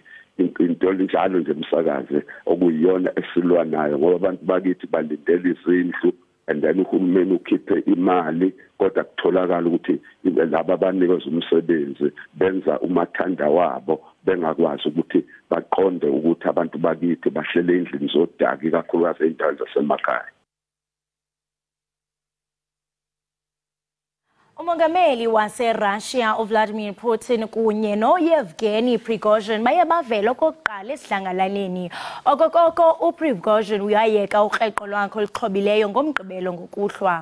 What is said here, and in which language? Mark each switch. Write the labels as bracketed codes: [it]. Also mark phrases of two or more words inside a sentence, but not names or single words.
[zu] Into njalo nje umsakaze okuyiyona esilwa nayo ngoba abantu bakithi balindele izindlu [en] and then [zu] uhulumeni ukhiphe imali kodwa kutholakala ukuthi laba abanikwe umsebenzi benza umathanda wabo bengakwazi ukuthi baqonde ukuthi abantu bakithi bahlele endlini zodaki kakhulukazi endaweni zasemakhaya. [xh] Umongameli wase-Russia uVladimir Putin kunye noYevgeny Prigozhin baye bavela okokuqala esidlangalaleni. Okokoko uPrigozhin uyayeka uqeqo lwakhe oluxhobileyo ngomgqibelo ngokuhlwa.